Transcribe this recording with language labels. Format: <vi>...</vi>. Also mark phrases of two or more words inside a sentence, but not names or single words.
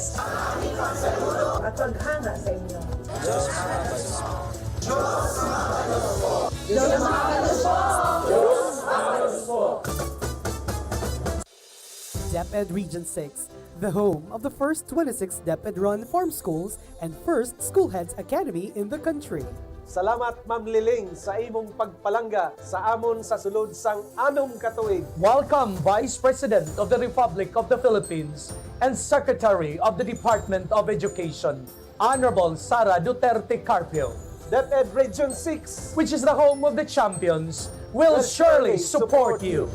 <tl>At paghanga sa inyo.</tl> <en>DepEd Region 6, the home of the first 26 DepEd-run farm schools and first School Heads Academy in the country.</en> <hil>Salamat Ma'am Liling sa imong pagpalangga sa amon sa sulod sang 6 ka tuig.</hil> <en>Welcome, Vice President of the Republic of the Philippines and Secretary of the Department of Education, Honorable Sara Duterte Carpio, DepEd Region 6, which is the home of the champions, will surely support you.</en>